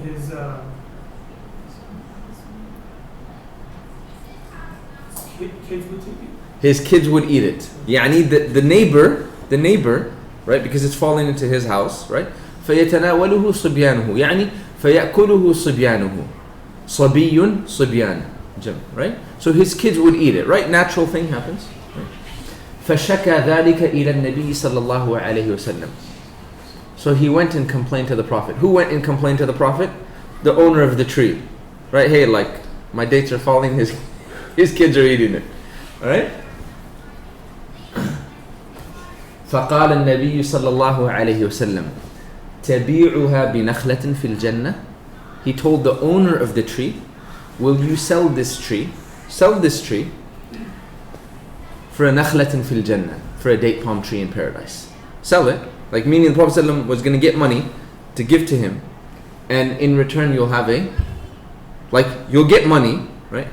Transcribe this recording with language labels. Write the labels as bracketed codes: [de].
[en] So kids would take it. His kids would eat it. يعني the neighbor, right? Because it's falling into his house, right? [ar] فيتناوله صبيانه يعني فيأكله صبيانه. صبي صبيان جم, right? [en] So his kids would eat it, right? Natural thing happens. Right? [ar] فشكى ذلك إلى النبي صلى الله عليه وسلم. [en] So he went and complained to the Prophet. Who went and complained to the Prophet? The owner of the tree. Right? Hey, like, my dates are falling, his kids are eating it. Alright? [ar] فقال النبي صلى الله عليه وسلم تبيعها بنخلة في الجنة. [en] He told the owner of the tree, will you sell this tree for a [ar] نخلة في الجنة, [en] for a date palm tree in paradise. Sell it. Like, meaning the Prophet ﷺ was going to get money to give to him, and in return you'll have you'll get money, right?